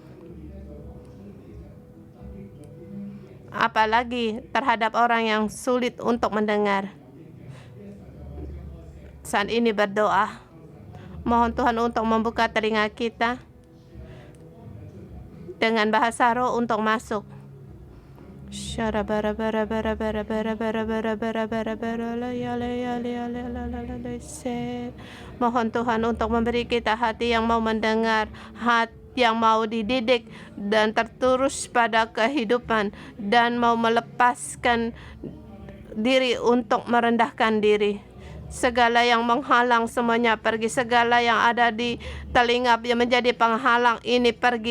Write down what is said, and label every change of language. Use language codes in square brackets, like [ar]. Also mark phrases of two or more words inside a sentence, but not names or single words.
[id] Apalagi terhadap orang yang sulit untuk mendengar. Saat ini berdoa, mohon Tuhan untuk membuka telinga kita dengan bahasa roh untuk masuk, Shara bara bara bara bara bara bara bara bara bara bara la ya la ya la ya la la la la la se. Mohon Tuhan untuk memberi kita hati yang mau mendengar, hati yang mau dididik dan terturus pada kehidupan dan mau melepaskan diri untuk merendahkan diri. Segala yang menghalang semuanya pergi, segala yang ada di telinga yang menjadi penghalang ini pergi.